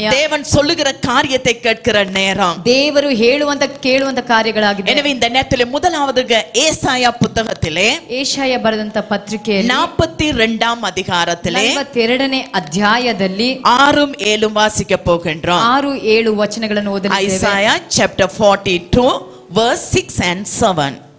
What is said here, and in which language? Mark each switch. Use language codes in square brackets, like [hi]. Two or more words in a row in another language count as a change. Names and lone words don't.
[ta] தேவன் சொல்லுகிற காரியத்தை கேட்கிற நேரம், [kn] ದೇವರು ಹೇಳುವಂತ ಕೇಳುವಂತ ಕಾರ್ಯಗಳಾಗಿದೆ. [ta] எனவே இந்த நேரத்திலே முதலாவது ஏசாயா புத்தகத்திலே [kn] ಏಷಾಯ ಬರೆದಂತ ಪತ್ರಿಕೆಯಲ್ಲಿ [ta] 42ஆம் அதிகாரத்திலே [kn] 42ನೇ ಅಧ್ಯಾಯದಲ್ಲಿ [ta] 6-7 வாசிக்க போகின்றோம். [kn] 6-7 ವಚನಗಳನ್ನು ಓದಲಿದ್ದೇವೆ. [en] ஐசாயா chapter 42 verse 6 and 7.